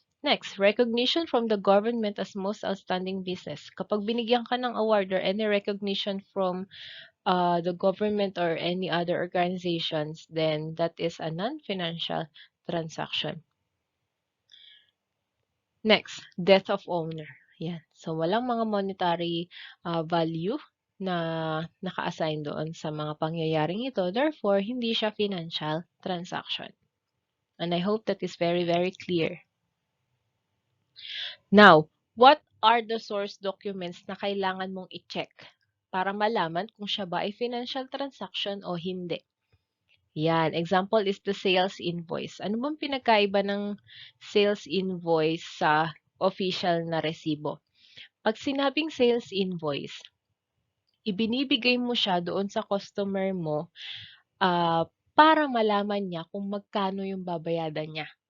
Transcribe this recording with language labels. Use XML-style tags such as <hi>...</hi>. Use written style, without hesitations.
<en>Next, recognition from the government as most outstanding business.</en> <tl>Kapag binigyan ka ng</tl> <en>award or any recognition from the government or any other organizations, then that is a non-financial transaction. Next, death of owner. Yan.</en> <tl>So, walang mga monetary value na naka-assign doon sa mga pangyayaring ito. Therefore, hindi siya financial transaction.</tl> <en>And I hope that is very, very clear. Now, what are the source documents</en> <tl>na kailangan mong i-check para malaman kung siya ba ay financial transaction o hindi? Yan.</tl> <en>Example is the sales invoice.</en> <tl>Ano bang pinagkaiba ng sales invoice sa official na resibo? Pag sinabing sales invoice, ibinibigay mo siya doon sa customer mo para malaman niya kung magkano yung babayadan niya.</tl>